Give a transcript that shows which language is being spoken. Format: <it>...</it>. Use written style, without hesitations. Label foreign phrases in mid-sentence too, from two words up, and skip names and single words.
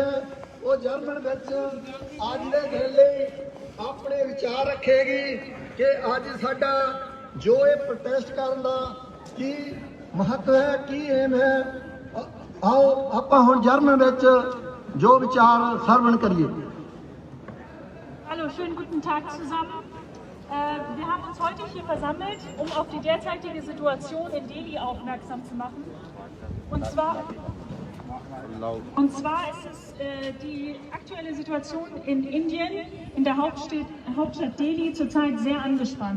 <pa>ਉਹ ਜਰਮਨ ਵਿੱਚ ਅੱਜ ਦੇ ਦਿਨ ਲਈ ਆਪਣੇ ਵਿਚਾਰ ਰੱਖੇਗੀ ਕਿ ਅੱਜ ਸਾਡਾ ਜੋ ਇਹ ਪ੍ਰੋਟੈਸਟ ਕਰਨ ਦਾ ਕੀ ਮਹੱਤਵ ਹੈ, ਕੀ ਏਮ ਹੈ। ਆਓ ਆਪਾਂ ਹੁਣ ਜਰਮਨ ਵਿੱਚ ਜੋ ਵਿਚਾਰ ਸਰਵਣ ਕਰੀਏ।</pa> <de>Hallo, schönen guten Tag zusammen. Wir haben uns heute hier versammelt, um auf die derzeitige Situation in Delhi aufmerksam zu machen. Und zwar ist es die aktuelle Situation in Indien, in der Hauptstadt Delhi, zurzeit sehr angespannt.</de>